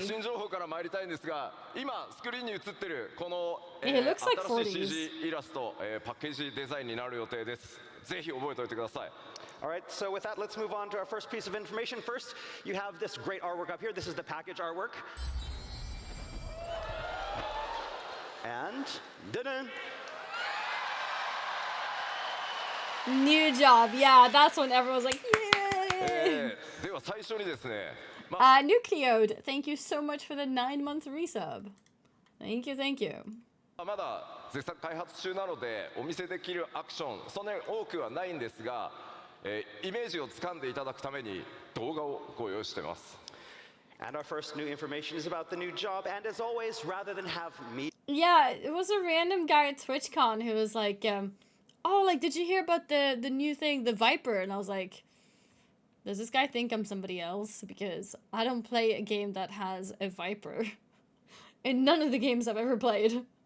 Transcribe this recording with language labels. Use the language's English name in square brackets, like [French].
[Japanese] 新情報から参りたいんですが、今スクリーンに映ってるこの、 [English] He looks like [Japanese] 新しい [English] 40s. [Japanese] CG イラスト、パッケージデザインになる予定です。ぜひ覚えておいてください。 [English] all right, so with that, let's move on to our first piece of information. First, you have this great artwork up here. This is the package artwork. And dun-dun. New job. Yeah, that's when everyone was like, yay! [Japanese] では最初にですね、 [English] Nucleode, thank you so much for the 9-month resub. Thank you, thank you. [Japanese] まだ絶賛開発中なのでお見せできるアクションそんなに多くはないんですが、イメージをつかんでいただくために動画をご用意しています。 [English] And our first new information is about the new job. And as always, rather than have me Yeah, it was a random guy at TwitchCon who was like, oh, like, did you hear about the new thing, the Viper? And I was like, does this guy think I'm somebody else? Because I don't play a game that has a Viper. In none of the games I've ever played.